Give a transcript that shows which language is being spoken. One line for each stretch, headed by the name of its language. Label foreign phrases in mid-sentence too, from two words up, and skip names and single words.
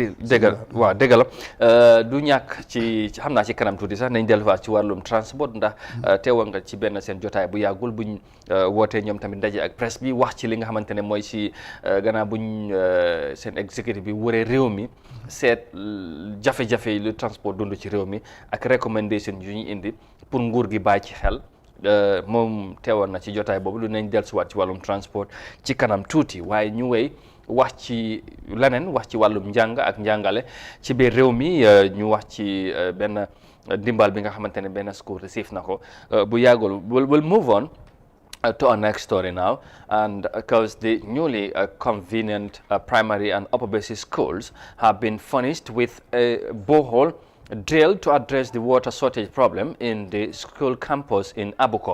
Wolof: dëgg la du ñàkk ci xam naa ci kanam tuuti sax nañ delluwaat ci wàllum transport ndax teewoon nga ci benn seen jotaay bu yàggul buñ wootee ñoom tamit ndaje ak presse bi wax ci li nga xamante ne mooy si gannaaw buñ seen exécutif bi wëree réew mi seet jafe-jafe yi lu transport dund ci réew mi ak recommandation yu ñu indi pour nguur gi bàyyi ci xel moom teewoon na ci jotaay boobu lu nañ dellusiwaat ci wàllum transport ci kanam tuuti waaye ñu wéy wax ci leneen wax ci wàllum njàng ak njàngale ci biir réew mi ñu wax ci benn ndimbal bi nga xamante ne benn school receive na ko bu yàggul
English: we'll move on to our next story now, and because the newly convenient primary and upper basic schools have been furnished with a borehole drill to address the water shortage problem in the school campus in Abuko.